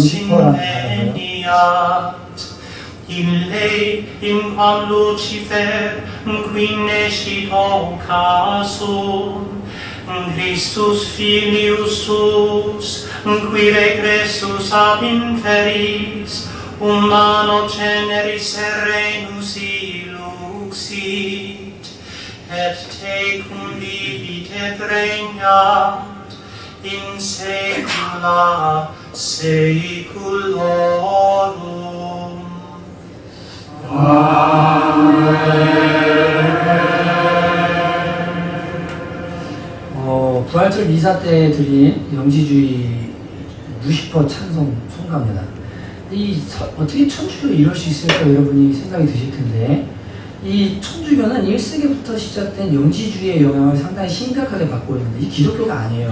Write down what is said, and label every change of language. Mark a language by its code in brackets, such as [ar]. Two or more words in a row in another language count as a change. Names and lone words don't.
[la] inveniat ille in quam Lucifer qui nescit occasum Christus filius suus qui regressus ab inferis humano generis serenus iluxit et tecum vivit et regnat in saecula saeculorum. [ko] 부활절 미사 때 드린 영지주의 루시퍼 찬송 송가입니다. 어떻게 천주교가 이럴 수 있을까 여러분이 생각이 드실 텐데 이 천주교는 1세기부터 시작된 영지주의의 영향을 상당히 심각하게 받고 있는데 이 기독교가 아니에요.